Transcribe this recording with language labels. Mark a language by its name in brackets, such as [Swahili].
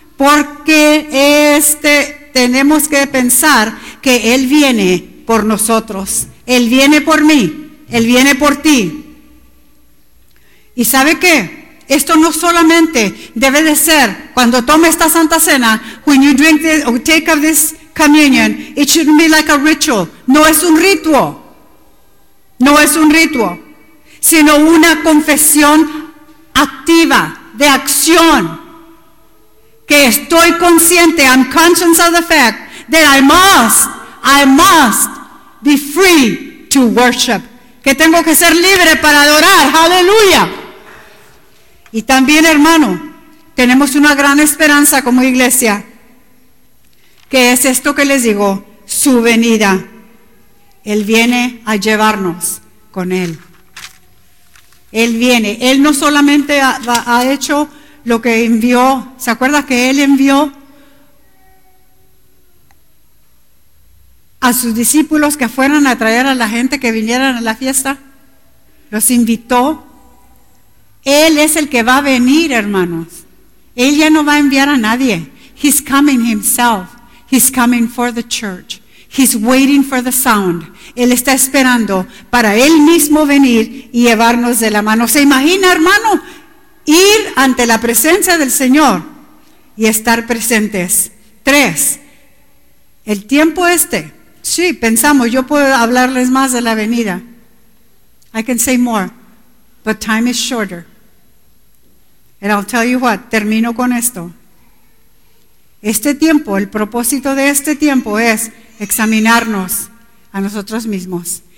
[Spanish] Porque tenemos que pensar que Él viene por nosotros. Él viene por mí. Él viene por ti. ¿Y sabe qué? Esto no solamente debe de ser cuando tome esta Santa Cena. [English] When you drink this or take of this communion, it shouldn't be like a ritual. [Spanish] No es un ritual. No es un ritual. Sino una confesión activa, de acción. Que estoy consciente, [English] I'm conscious of the fact that I must be free to worship. [Spanish] Que tengo que ser libre para adorar. Aleluya. Y también, hermano, tenemos una gran esperanza como iglesia, que es esto que les digo, su venida. Él viene a llevarnos con Él. Él viene. Él no solamente ha hecho lo que envió. ¿Se acuerda que Él envió a sus discípulos que fueran a traer a la gente que vinieran a la fiesta? Los invitó. Él es el que va a venir, hermanos. Él ya no va a enviar a nadie. [English] He's coming himself. He's coming for the church. He's waiting for the sound. [Spanish] Él está esperando para Él mismo venir y llevarnos de la mano. ¿Se imagina, hermano? Ir ante la presencia del Señor y estar presentes. Tres, el tiempo este. Sí, pensamos, yo puedo hablarles más de la venida. [English] I can say more, but time is shorter. And I'll tell you what, [Spanish] termino con esto. Este tiempo, el propósito de este tiempo es examinarnos a nosotros mismos.